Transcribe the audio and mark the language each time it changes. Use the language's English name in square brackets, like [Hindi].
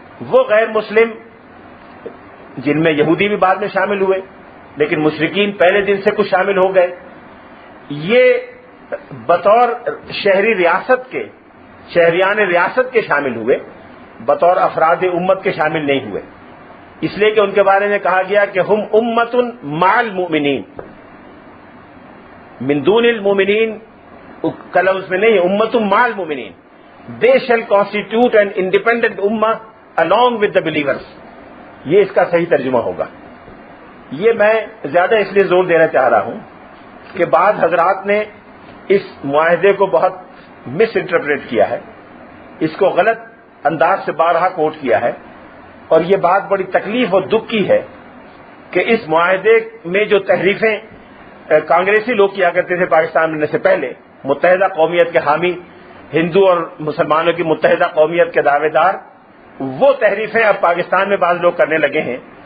[Urdu] وہ غیر مسلم جن میں یہودی بھی بعد میں شامل ہوئے لیکن مشرکین پہلے دن سے کچھ شامل ہو گئے، یہ بطور شہری ریاست کے شہریان ریاست کے شامل ہوئے، بطور افراد امت کے شامل نہیں ہوئے. اس لیے کہ ان کے بارے میں کہا گیا کہ ہم [Arabic] امت مع المؤمنین، من دون المؤمنین [Urdu] کا لفظ میں نہیں، [Arabic] امت مع المؤمنین. [English] They shall constitute an independent ummah along with the believers. [Urdu] یہ اس کا صحیح ترجمہ ہوگا. یہ میں زیادہ اس لیے زور دینا چاہ رہا ہوں کہ بعض حضرات نے اس معاہدے کو بہت مس انٹرپریٹ کیا ہے، اس کو غلط انداز سے بارہا کوٹ کیا ہے، اور یہ بات بڑی تکلیف اور دکھ کی ہے کہ اس معاہدے میں جو تحریفیں کانگریسی لوگ کیا کرتے تھے پاکستان بننے سے پہلے، متحدہ قومیت کے حامی، ہندو اور مسلمانوں کی متحدہ قومیت کے دعوے دار، وہ تحریفیں اب پاکستان میں بعض لوگ کرنے لگے ہیں.